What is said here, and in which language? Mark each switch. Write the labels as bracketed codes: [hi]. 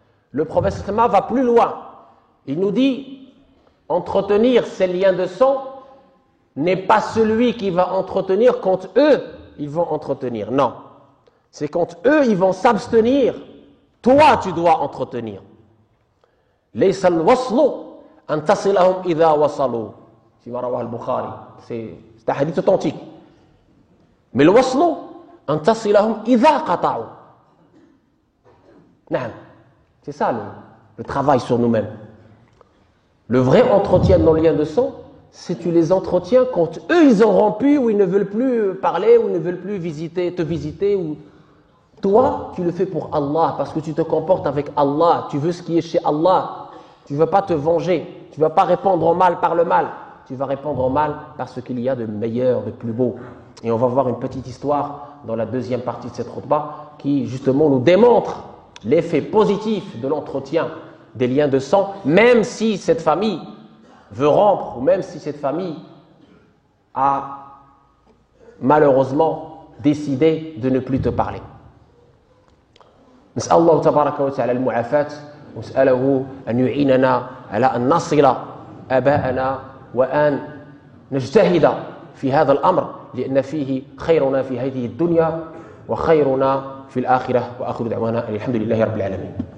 [fr] Le prophète sallallahu va plus loin. Il nous dit, entretenir ces liens de sang n'est pas celui qui va entretenir quand eux, ils vont entretenir. Non. C'est quand eux, ils vont s'abstenir. Toi, tu dois entretenir. [ar] ليس الوصل أن تصلهم إذا وصلوا. فيما رواه البخاري. [fr] C'est un hadith authentique. Mais le [ar] wasl أن تصلهم إذا قطعوا. [fr] Non. C'est ça le travail sur nous-mêmes. Le vrai entretien dans le lien de sang, c'est tu les entretiens quand eux ils ont rompu ou ils ne veulent plus parler ou ils ne veulent plus te visiter ou toi tu le fais pour Allah parce que tu te comportes avec Allah, tu veux ce qui est chez Allah, tu ne veux pas te venger, tu ne vas pas répondre au mal par le mal, tu vas répondre au mal par ce qu'il y a de meilleur, de plus beau. Et on va voir une petite histoire dans la deuxième partie de cette khutbah qui justement nous démontre l'effet positif de l'entretien des liens de sang, même si cette famille veut rompre, ou même si cette famille a malheureusement décidé de ne plus te parler. [ar] نسأل الله تبارك وتعالى المعافاة ونسأله أن يعيننا على أن نصل آباءنا وأن نجتهد في هذا الأمر لأن فيه خيرنا في هذه الدنيا وخيرنا في الآخرة وآخر دعوانا الحمد لله رب العالمين.